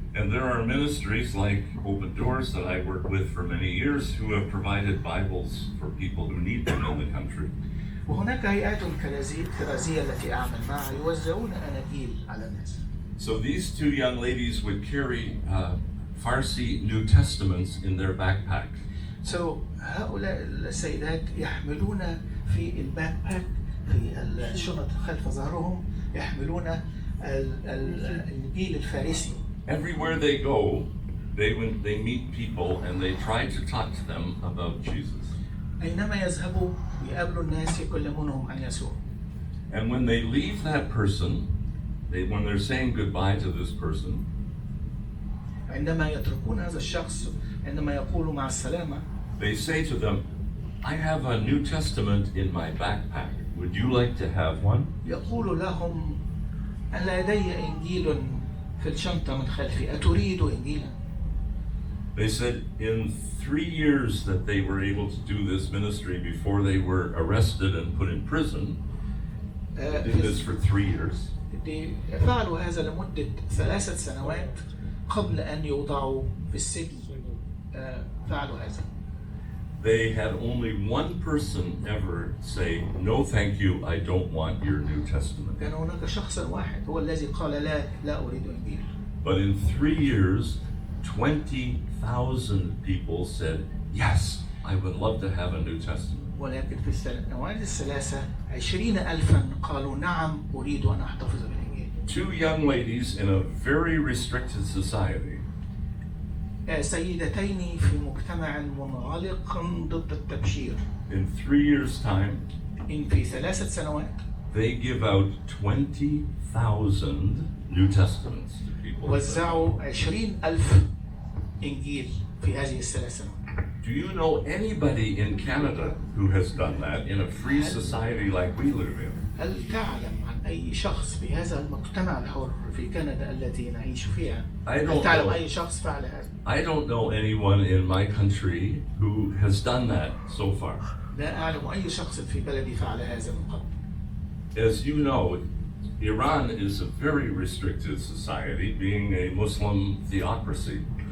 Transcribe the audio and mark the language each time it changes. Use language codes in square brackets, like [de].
[en] And there are ministries like Open Doors that I worked with for many years who have provided Bibles for people who need them in the country. [ar] وهناك هيئات كرازية التي أعمل معها يوزعون أناجيل على الناس. [en] So these two young ladies would carry Farsi New Testaments in their backpack. So [ar] هؤلاء السيدات يحملون في الباك باك في الشنط خلف ظهرهم يحملون الإنجيل الفارسي. [en] Everywhere they go, they meet people and they try to talk to them about Jesus. [ar] أينما يذهبوا يقابلوا الناس يكلمونهم عن يسوع. [en] And when they leave that person, when they're saying goodbye to this person, [ar] عندما يتركون هذا الشخص عندما يقولوا مع السلامة, [en] they say to them, I have a New Testament in my backpack. Would you like to have one? [ar] يقول لهم أنا لدي إنجيل في الشنطة من خلفي أتريد إنجيلا؟ [en] They said in 3 years that they were able to do this ministry before they were arrested and put in prison. Did this for 3 years. [ar] فعلوا هذا لمدة 3 سنوات قبل أن يوضعوا في السجن. فعلوا هذا. [en] They had only one person ever say, no thank you, I don't want your New Testament. [ar] كان هناك شخص واحد هو الذي قال لا أريد إنجيل. [en] But in 3 years, 20,000 people said, yes, I would love to have a New Testament. [ar] ولكن في السنوات الثلاثة 20,000 قالوا نعم أريد أن أحتفظ بالإنجيل. [en] 2 young ladies in a very restricted society. [ar] سيدتين في مجتمع منغلق ضد التبشير. [en] In 3 years' time, [ar] في 3 سنوات. [en] They give out 20,000 New Testaments to people. [ar] وزعوا 20,000 إنجيل في هذه ال3 سنوات. [en] Do you know anybody in Canada who has done that in a free society like we live in? [ar] هل تعلم عن أي شخص في هذا المجتمع الحر في كندا التي نعيش فيها؟ هل تعلم أي شخص فعل هذا؟ [en] I don't know anyone in my country who has done that so far. [ar] لا أعلم أي شخص في بلدي فعل هذا من قبل. [en] As you know, Iran is a very restricted society, being a Muslim theocracy.